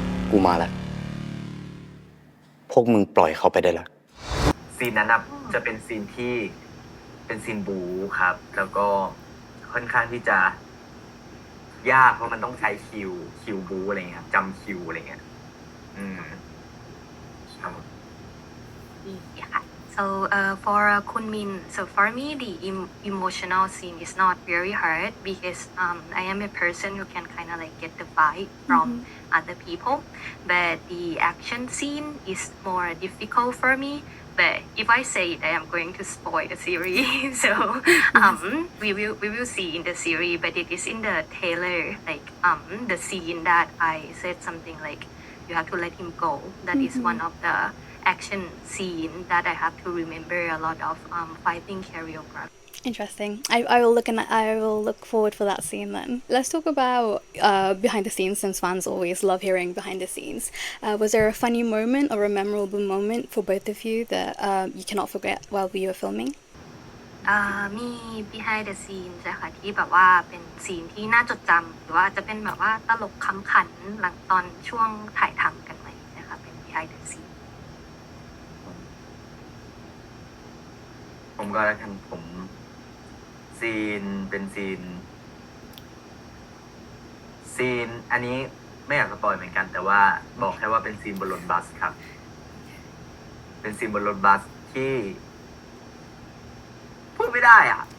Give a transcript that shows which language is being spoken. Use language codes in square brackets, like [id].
[th] กูมาแล้ว พวกมึงปล่อยเขาไปได้แล้ว ซีนนั้นนะจะเป็นซีนที่เป็นซีนบู๊ครับ แล้วก็ค่อนข้างที่จะยากเพราะมันต้องใช้คิวบู๊อะไรเงี้ยครับจำคิวอะไรเงี้ยครับ [en] Yeah. So for Kun Min, so for me the emotional scene is not very hard because I am a person who can kind of like get the vibe from other people, but the action scene is more difficult for me. But if I say it, I am going to spoil the series. So we will see in the series, but it is in the trailer, like the scene that I said something like you have to let him go. That is one of the action scene that I have to remember a lot of fighting choreography. Interesting. I will look forward for that scene then. Let's talk about behind the scenes, since fans always love hearing behind the scenes. Was there a funny moment or a memorable moment for both of you that you cannot forget while we were filming? [th] มี behind the scenes นะคะที่แบบว่าเป็นซีนที่น่าจดจำหรือว่าจะเป็นแบบว่าตลกขำขันหลังตอนช่วงถ่ายทำกันไหมนะคะเป็น behind the scene ผมก็แล้วกันผมซีนเป็นซีนอันนี้ไม่อยากสปอยเหมือนกัน แต่ว่าบอกแค่ว่าเป็นซีนบนรถบัสครับ เป็นซีนบนรถบัสที่พูดไม่ได้อ่ะ